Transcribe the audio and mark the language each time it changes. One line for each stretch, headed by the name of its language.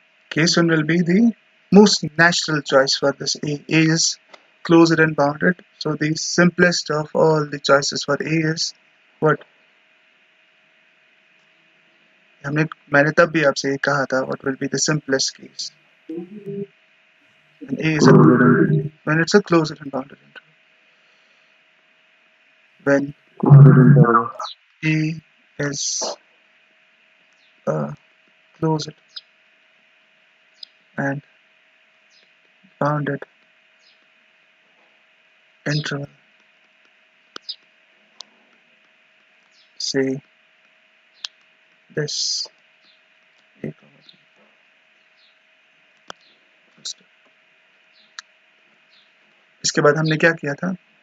English: Case 1 will be the most natural choice for this A. A is closed and bounded. So the simplest of all the choices for A is what?
Hindi: मैंने तब भी आपसे ये कहा था,
English: what will be the simplest case? And A is when it's a closed and bounded interval. When A is a closed and bounded interval, say this A,
Hindi: इसके बाद हमने क्या किया था?